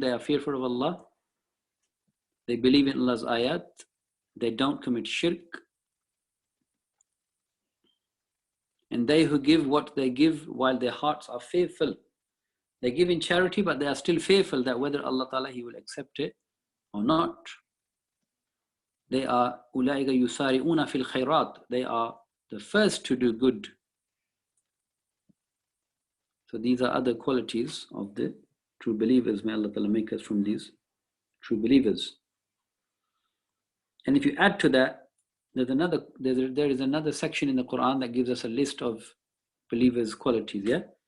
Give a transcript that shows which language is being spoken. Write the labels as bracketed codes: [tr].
[en] They are fearful of Allah. They believe in Allah's ayat. They don't commit shirk. And they who give what they give while their hearts are fearful. They give in charity, but they are still fearful that whether Allah Ta'ala, He will accept it or not. They are [ar] أُولَٰئِكَ يُسَارِعُونَ فِي الْخَيْرَاتِ. [en] They are the first to do good. So these are other qualities of the true believers. May Allah Ta'ala make us from these true believers. And if you add to that, there is another section in the Quran that gives us a list of believers' qualities, yeah?